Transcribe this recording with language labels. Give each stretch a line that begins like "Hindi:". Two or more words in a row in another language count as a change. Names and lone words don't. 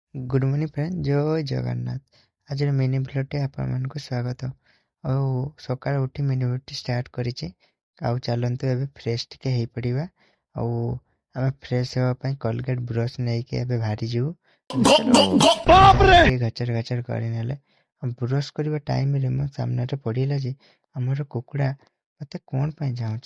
English: good morning friend
Odia: ଜୟ ଜଗନ୍ନାଥ। ଆଜି ମିନି ବ୍ଲଗଟେ ଆପଣ ସ୍ୱାଗତ। ଆଉ ସକାଳୁ ଉଠି ମିନି ବ୍ଲଗ୍ ଷ୍ଟାର୍ଟ କରିଛି। ଆଉ ଚାଲନ୍ତୁ ଏବେ ଫ୍ରେଶ୍ ଟିକେ ହେଇପଡ଼ିବା। ଆଉ ଆମେ ଫ୍ରେଶ୍ ହେବା ପାଇଁ କୋଲଗେଟ୍ ବ୍ରଶ୍ ନେଇକି ଏବେ ବାହାରି ଯିବୁ। ଟିକେ ଗଚର ଗଚର କରିନେଲେ ବ୍ରଶ୍ କରିବା ଟାଇମ୍ରେ ମୋ ସାମ୍ନାରେ ପଡ଼ିଲା ଯେ ଆମର କୁକୁଡ଼ା ମୋତେ କ'ଣ ପାଇଁ ଚାହୁଁଛି।